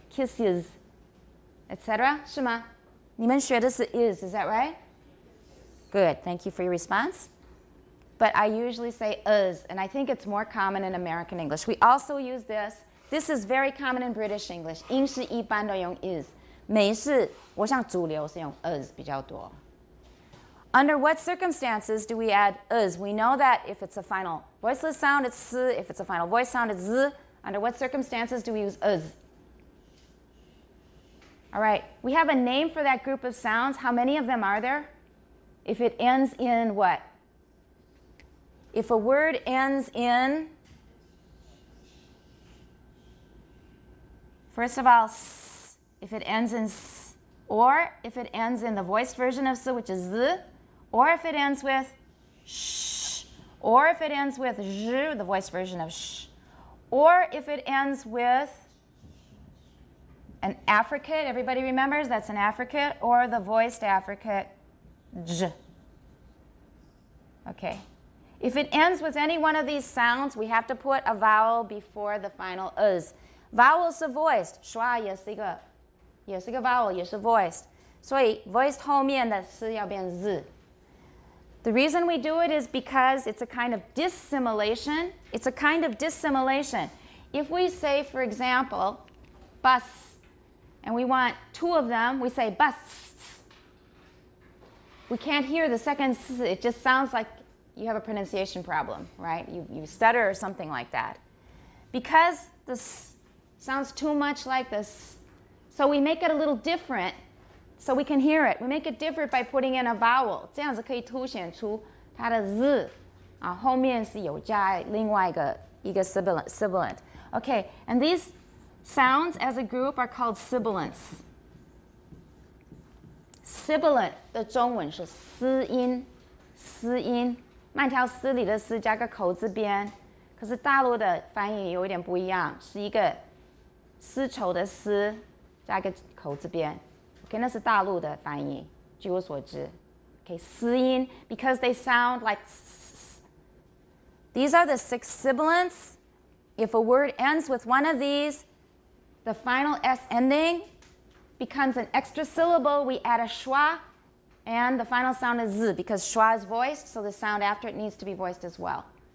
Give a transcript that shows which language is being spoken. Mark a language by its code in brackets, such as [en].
[en] Kisses, etc. [zh] 是吗? 你们学的是 [en] is that right? Good, thank you for your response. But I usually say us, and I think it's more common in American English. We also use this. This is very common in British English. [zh] 英式一般都用 is. 美式我想主流是用 us 比较多. [en] Under what circumstances do we add us? We know that if it's a final voiceless sound, it's s. If it's a final voice sound, it's z. Under what circumstances do we use uz? All right, we have a name for that group of sounds. How many of them are there? If it ends in what? If a word ends in, first of all, s, if it ends in s, or if it ends in the voiced version of s, which is z, or if it ends with sh, or if it ends with zh, the voiced version of sh, or if it ends with an affricate, everybody remembers that's an affricate, or the voiced affricate, j. Okay. If it ends with any one of these sounds, we have to put a vowel before the final uz. Vowels are voiced. Schwa [zh] 也是一个 vowel, 也是 voiced. 所以 voiced 后面的 s 要变 z. [en] The reason we do it is because it's a kind of dissimilation. It's a kind of dissimilation. If we say, for example, bus, and we want two of them, we say bus. We can't hear the second s. It just sounds like you have a pronunciation problem, right? You stutter or something like that. Because the s sounds too much like this, so we make it a little different so we can hear it. We make it different by putting in a vowel. [zh] 这样子可以凸显出它的 z 啊，后面是有加另外一个 sibilant. [en] Okay, and these sounds as a group are called sibilants. [zh] Sibilant 的中文是丝音，丝音，慢条斯理的斯加个口字边。可是大陆的翻译有一点不一样，是一个丝绸的丝加个口字边。 OK， 那是大陆的翻译，据我所知。 [en] OK， [zh] 丝音 [en] because they sound like s. These are the 6 sibilants. If a word ends with one of these, the final s ending becomes an extra syllable. We add a schwa, and the final sound is z because schwa is voiced, so the sound after it needs to be voiced as well.